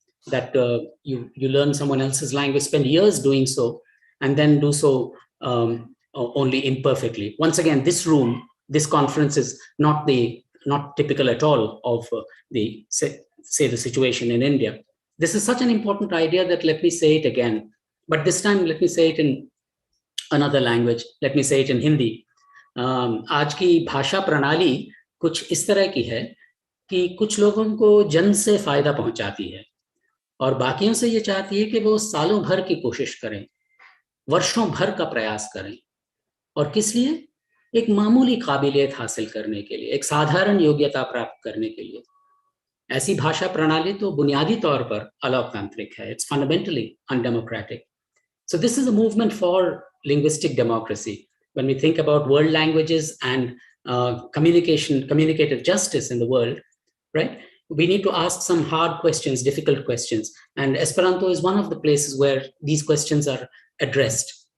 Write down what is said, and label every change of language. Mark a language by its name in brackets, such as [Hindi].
[English] That you learn someone else's language, spend years doing so, and then do so only imperfectly. Once again, this conference is not typical at all of the situation in India. This is such an important idea that let me say it again, but this time let me say it in another language. Let me say it in Hindi. [Hindi] आज की भाषा प्रणाली कुछ इस तरह की है कि कुछ लोगों को जन्म से फायदा पहुंचाती है और बाकियों से ये चाहती है कि वो सालों भर की कोशिश करें, वर्षों भर का प्रयास करें, और किस लिए? एक मामूली काबिलियत हासिल करने के लिए, एक साधारण योग्यता प्राप्त करने के लिए। ऐसी भाषा प्रणाली तो बुनियादी तौर पर अलोकतांत्रिक है. [English] It's fundamentally undemocratic. So this is a movement for linguistic democracy. When we think about world languages and communicative justice in the world, right? We need to ask some hard questions, difficult questions. And Esperanto is one of the places where these questions are addressed.